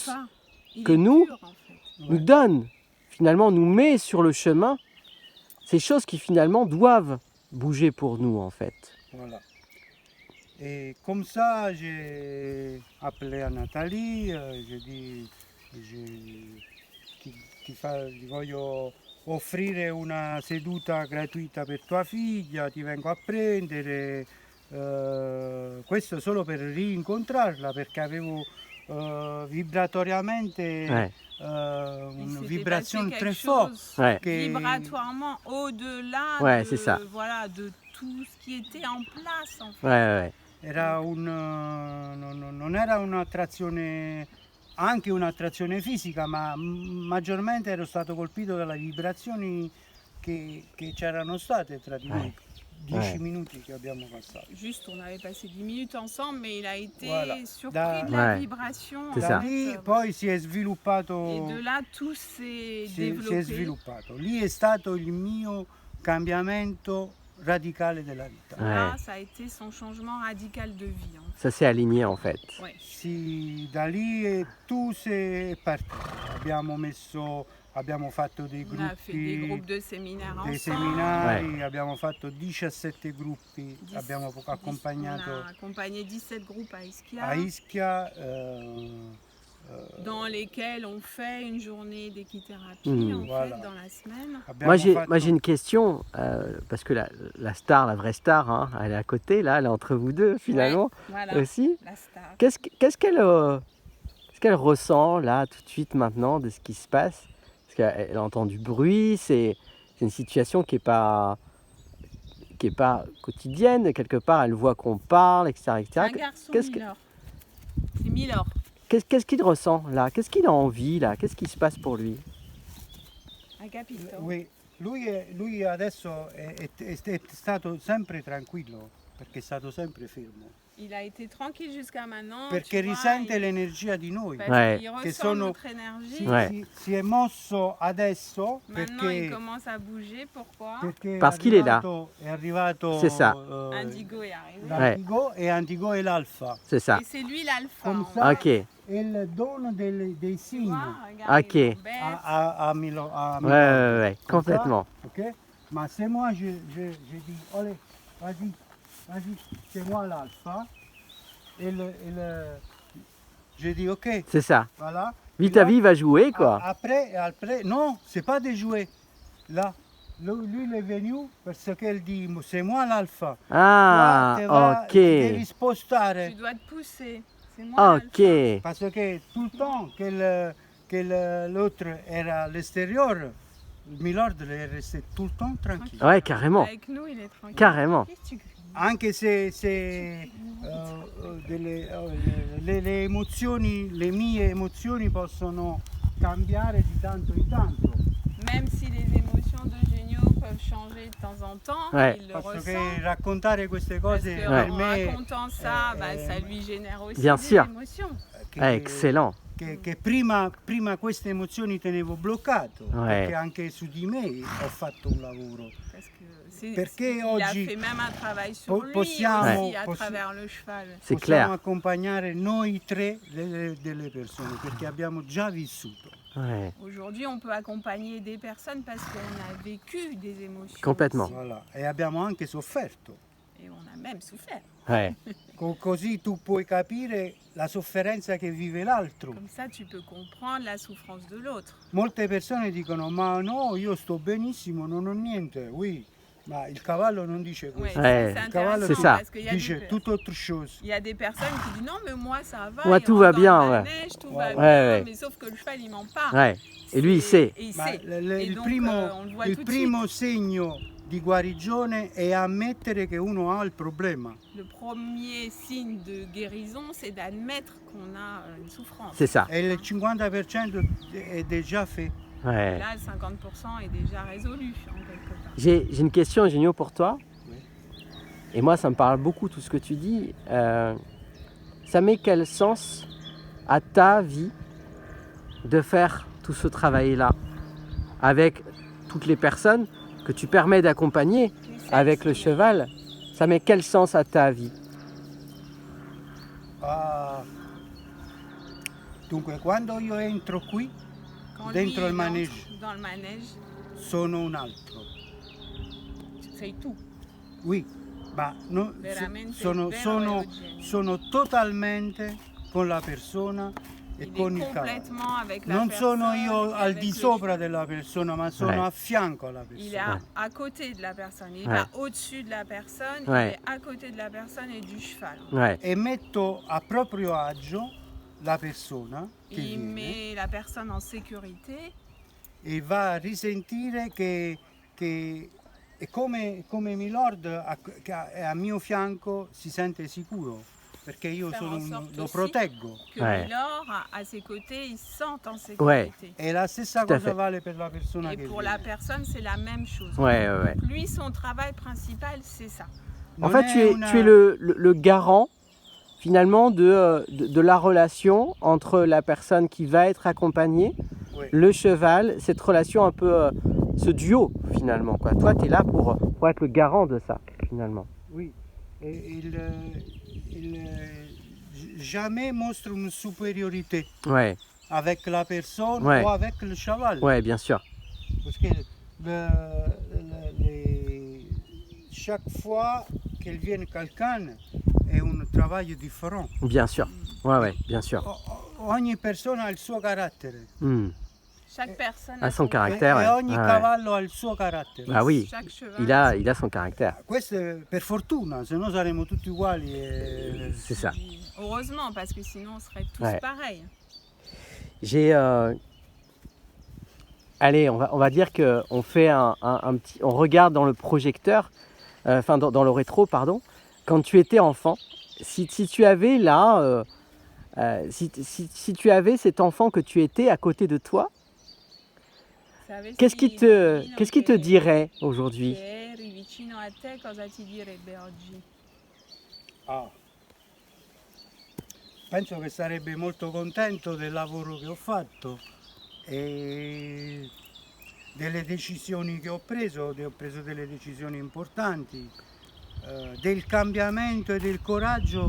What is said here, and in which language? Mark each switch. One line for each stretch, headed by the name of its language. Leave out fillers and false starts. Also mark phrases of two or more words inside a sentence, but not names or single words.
French: ment pas. Il que est nous, pur, en fait. nous donne, finalement nous met sur le chemin ces choses qui finalement doivent bouger pour nous en fait. Voilà. Et comme ça, j'ai appelé à Nathalie, j'ai dit
Italian: ti voglio offrire una seduta gratuita per tua figlia, ti vengo a prendere, questo solo per rincontrarla perché avevo vibratoriamente
French: Ouais. une s'était vibration passé très quelque forte. chose Ouais. vibratoirement au-delà Ouais, de, c'est ça. voilà, de tout ce qui était en place en fait. Ouais.
Italian: Era non era un'attrazione, anche un'attrazione fisica, ma maggiormente ero stato colpito dalle vibrazioni che c'erano state tra di noi. 10 minuti che abbiamo passato.
French: Juste, on avait passé 10 minutes ensemble, mais il a été Voilà. surpris de la Ouais. vibration. C'est en ça.
Italian: Da lì
French: fait.
Italian: poi si è sviluppato,
French: Et de là, tout s'est
Italian: si è
French: développé.
Italian: sviluppato. Lì è stato il mio cambiamento radicale della vita.
French: Là, Ouais. ça a été son changement radical de vie. En Ça s'est aligné en fait. fait. Ouais.
Italian: Sì, da lì tu sei partito. Abbiamo fatto dei
French: On a fait des
Italian: gruppi,
French: groupes de séminaires
Italian: dei
French: ensemble.
Italian: seminari, abbiamo fatto 17 gruppi, abbiamo
French: On
Italian: accompagnato
French: a accompagné 17 groupes à Ischia,
Italian: a Ischia,
French: dans lesquels on fait une journée d'équithérapie en Voilà. fait, dans la semaine.
Italian: abbiamo
French: Moi j'ai une question, parce que la star, la vraie star, hein, elle est à côté, là, elle est entre vous deux finalement Ouais, voilà, aussi. la star. Qu'est-ce qu'elle ressent là tout de suite maintenant de ce qui se passe? Parce qu'elle entend du bruit, c'est une situation qui est pas quotidienne, quelque part elle voit qu'on parle, etc. C'est un garçon, Qu'est-ce que- Milor. C'est Milor. Qu'est-ce qu'il ressent là? Qu'est-ce qu'il a envie là? Qu'est-ce qui se passe pour lui?
Italian: Un capito. Oui, lui adesso è stato sempre tranquillo, perché è stato sempre fermo,
French: Il a été tranquille jusqu'à maintenant.
Italian: perché
French: tu vois,
Italian: risente
French: il-
Italian: l'energia di noi.
French: parce Ouais. qu'il
Italian: Che
French: ressent
Italian: sono-
French: notre énergie. Ouais.
Italian: Si è mosso adesso
French: Maintenant, il
Italian: perché,
French: commence à bouger. Pourquoi
Italian: perché
French: Parce qu'il est là.
Italian: È arrivato
French: C'est ça. Indigo est arrivé.
Italian: l'Antigo e Antigo è l'Alfa.
French: C'est ça. Et c'est lui l'alpha. Comme en ça. fait. Ok.
Italian: È il dono dei
French: Tu
Italian: segni
French: vois, regarde, Ok. il embête.
Italian: a
French: Ouais. Comme ça. Complètement. Ok? Ma se moi je dis, allez, vas-y, c'est moi l'Alpha, je dis ok, C'est ça. voilà. Vite à vie va jouer quoi. Après, non, c'est pas des jouets. Là, lui il est venu parce qu'elle dit c'est moi l'alpha. Ah,
Italian: Tu devi
French: ok.
Italian: spostare
French: Tu dois te pousser. C'est moi. Ok. l'alpha. parce que tout le temps que l'autre era à l'extérieur, Milord est resté tout le temps tranquille. Ouais, carrément. Avec nous, il est tranquille. Carrément. Qu'est-ce que tu cries?
Italian: Anche se le emozioni, le mie emozioni possono cambiare di tanto in tanto.
French: Même si les émotions d'Eugenio peuvent changer de temps en temps, Ouais. il le Parce ressent.
Italian: che raccontare queste
French: Parce
Italian: cose
French: qu'en
Italian: per me
French: racontant ça, ça lui génère aussi Bien des sûr. émotions. Ah, excellent.
Italian: che prima queste emozioni tenevo bloccato,
French: Ouais.
Italian: perché anche su di me ho fatto un lavoro.
French: Parce que c'est,
Italian: Perché
French: il
Italian: oggi
French: a fait même un travail sur lui
Italian: possiamo-
French: aussi à
Italian: possi-
French: travers le cheval. C'est
Italian: Possiamo
French: clair.
Italian: accompagnare noi tre delle persone, perché abbiamo già vissuto.
French: Ouais. Aujourd'hui, on peut accompagner des personnes parce qu'on a vécu des émotions. Complètement. aussi. Voilà.
Italian: E abbiamo anche sofferto.
French: Et on a même souffert. Ouais.
Italian: Così tu puoi capire la sofferenza che vive l'altro.
French: Comme ça, tu peux comprendre la souffrance de l'autre.
Italian: Molte persone dicono ma no, io sto benissimo, non ho niente. Oui, ma il cavallo non dice
French: Ouais,
Italian: questo.
French: Ouais. c'est
Italian: Il cavallo
French: C'est intéressant ça. parce qu'il y a
Italian: dice
French: des, tutto autre chose. il y a des personnes qui disent non mais moi ça va, Moi, il tout rentre va dans bien, le ouais. manège, tout Ouais, va ouais, bien, ouais. mais sauf que le cheval il ment pas. Ouais. Et lui, il sait. Et il
Italian: Ma
French: sait. Et il donc,
Italian: primo,
French: on le voit il tout de
Italian: primo segno di guarigione è ammettere che uno ha il problema.
French: Le premier signe de guérison, c'est d'admettre qu'on a une souffrance. C'est ça.
Italian: E il 50% è
French: déjà fait. Ouais. Là, le 50% est déjà résolu en quelque part. J'ai une question, Eugenio, pour toi. Oui. Et moi, ça me parle beaucoup tout ce que tu dis. Ça met quel sens à ta vie de faire tout ce travail-là avec toutes les personnes que tu permets d'accompagner avec le cheval? Ça met quel sens à ta vie?
Italian: Ah, dunque, quando io entro qui,
French: Quand
Italian: dentro
French: lui, il il manège. entre dans le manège,
Italian: sono un altro. sei tu.
French: Oui, ma
Italian: Veramente sono, vero sono, Eugenio. sono totalmente con la persona e
French: Il
Italian: con
French: est
Italian: il cavallo.
French: complètement avec la
Italian: Non
French: personne.
Italian: sono io
French: et
Italian: al
French: avec
Italian: di
French: le
Italian: sopra
French: cheval.
Italian: della persona, ma sono
French: Ouais.
Italian: a fianco alla
French: Il est
Italian: persona.
French: à côté de la personne. Il Ouais. va au-dessus de la personne. Ouais. Il est à côté de la personne et du cheval. Ouais.
Italian: E metto a proprio agio la persona che
French: Il
Italian: viene
French: met la personne en sécurité.
Italian: e va a risentire che è come Milord che a mio fianco si sente sicuro, perché io
French: Faire en sorte
Italian: lo
French: aussi
Italian: proteggo.
French: Que Ouais. Milord, à ses côtés, il se sent en sécurité.
Italian: E la stessa
French: Tout à
Italian: cosa
French: fait.
Italian: vale per la persona
French: Et
Italian: che
French: pour
Italian: viene.
French: la personne, c'est la même chose. Ouais, ouais, ouais. Lui, son travail principal, c'est ça. En
Italian: Non
French: fait,
Italian: è
French: tu es
Italian: una-
French: le garant finalement de la relation entre la personne qui va être accompagnée, Oui. le cheval, cette relation un peu, ce duo finalement, quoi. Toi, tu es là pour être le garant de ça finalement. Oui, e jamais mostra une supériorité Ouais, avec la personne Ouais. ou avec le cheval. ouais, bien sûr. Parce que chaque fois qu'il vient quelqu'un è un travail différent. Bien sûr. Ouais, ouais, bien sûr.
Italian: Ogni persona ha il suo carattere
French: Hmm. Chaque personne À son
Italian: e,
French: caractère.
Italian: e
French: ouais.
Italian: ogni
French: Ouais, ouais.
Italian: cavallo ha il suo carattere.
French: Ah oui, Chaque cheval. il a son caractère.
Italian: Questo è per fortuna, se no saremmo tutti uguali.
French: C'est ça. Heureusement, parce que sinon, on serait tous Ouais. pareils. J'ai. Allez, on va dire que on fait un petit. On regarde dans le projecteur, enfin dans le rétro, pardon. Quand tu étais enfant, si tu avais là, si tu avais cet enfant que tu étais à côté de toi,
Italian: Savessi
French: qu'est-ce qui te
Italian: che-
French: dirait aujourd'hui?
Italian: che eri vicino a te, cosa ti direbbe oggi?
French: Ah.
Italian: Penso che sarebbe molto contento del lavoro che ho fatto e delle decisioni che ho preso delle decisioni importanti, del cambiamento e del coraggio